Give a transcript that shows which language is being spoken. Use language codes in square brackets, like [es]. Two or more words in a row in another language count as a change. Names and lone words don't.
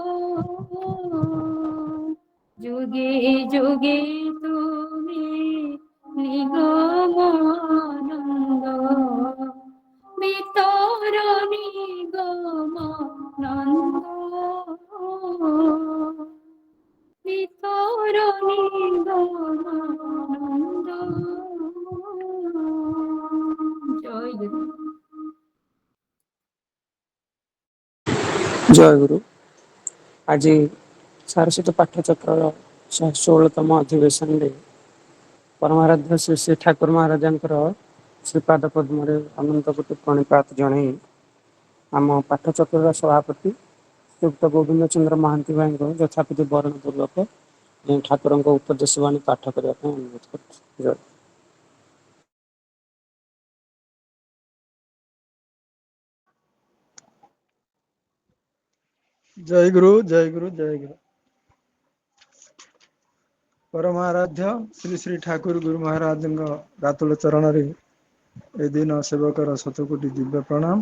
[bn] যুগে যুগে তুমি নিগম আনন্দ বিতর নিগম নন্দ বিতর নিগম নন্দ জয় গুরু। [or] ଜୟ ଗୁରୁ। ଆଜି ସାରସ୍ୱତ ପାଠଚକ୍ରର 16ତମ ଅଧିବେଶନରେ ପରମାରାଧ୍ୟ ଶ୍ରୀ ଶ୍ରୀ ଠାକୁର ମହାରାଜଙ୍କର ଶ୍ରୀପାଦ ପଦ୍ମରେ ଅନନ୍ତ କୋଟି ପ୍ରଣିପାତ ଜଣାଇ ଆମ ପାଠଚକ୍ରର ସଭାପତି ଶ୍ରୀଯୁକ୍ତ ଗୋବିନ୍ଦ ଚନ୍ଦ୍ର ମହାନ୍ତି ଭାଇଙ୍କ ଯଥାପିତି ବରଣ ପୂର୍ବକ ମୁଁ ଠାକୁରଙ୍କ ଉପଦେଶ ବାଣୀ ପାଠ କରିବା ପାଇଁ ଅନୁରୋଧ କରୁଛି। ଜୟ। ଜୟ ଗୁରୁ ଜୟ ଗୁରୁ ଜୟ ଗୁରୁ। ପରମାରାଧ୍ୟ ଶ୍ରୀ ଶ୍ରୀ ଠାକୁର ଗୁରୁ ମହାରାଜ ରାତୁଲ ଚରଣ ରେ ଏ ଦିନ ସେବକର ଶତକୋଟି ଦିବ୍ୟ ପ୍ରଣାମ।